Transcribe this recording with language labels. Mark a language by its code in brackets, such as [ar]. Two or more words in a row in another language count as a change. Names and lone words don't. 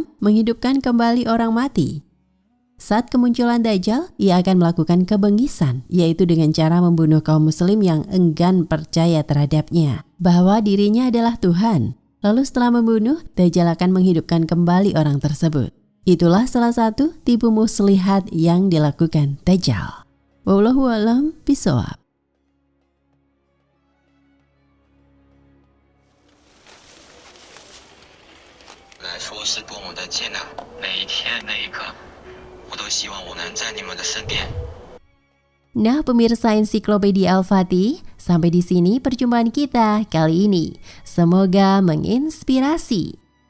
[id] Menghidupkan kembali orang mati. Saat kemunculan Dajjal, ia akan melakukan kebengisan, yaitu dengan cara membunuh kaum muslim yang enggan percaya terhadapnya, bahwa dirinya adalah Tuhan. Lalu setelah membunuh, Dajjal akan menghidupkan kembali orang tersebut. Itulah salah satu tipu muslihat yang dilakukan Dajjal. [ar] والله أعلم بالصواب. [zh] 来说是多么的艰难，每一天每一刻，我都希望我能在你们的身边。 [id] Nah, pemirsa Ensiklopedia Al-Fatih, sampai di sini perjumpaan kita kali ini. Semoga menginspirasi.